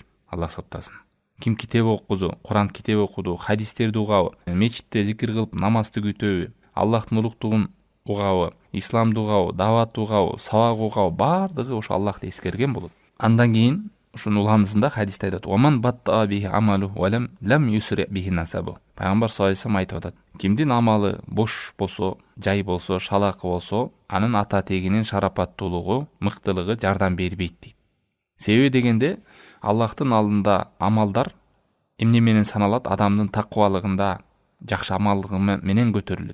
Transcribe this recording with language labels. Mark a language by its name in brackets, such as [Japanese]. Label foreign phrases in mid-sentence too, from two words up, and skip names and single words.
[Kyrgyz] Алла сактасын. Ким китеп окуду, Куран китеп окуду, хадистерди угабы, мечитте зикир кылып намазды күтөбү, Аллахтын улуктугун угабы, исламды угабы, даватты угабы, сабак угабы, баардыгы ошо Аллахты эскерген болот. Андан кийин ушунун уланысында хадисте айтат: [Arabic] "ومن بطأ به عمله ولم يسرع به نسبه". [Kyrgyz] Пайгамбар [Arabic] صلى الله عليه وسلم [Kyrgyz] айтып атат: "Кимдин амалы бош болсо, жай болсо, шалакы болсо, анын ата тегинин шарапаттуулугу, мыктылыгы жардам бербейт" дейт. Себеби дегенде, Аллахтын алдында амалдар эмне менен саналат? Адамдын такыбалыгында, жакшы амалдыгы менен көтөрүлөт.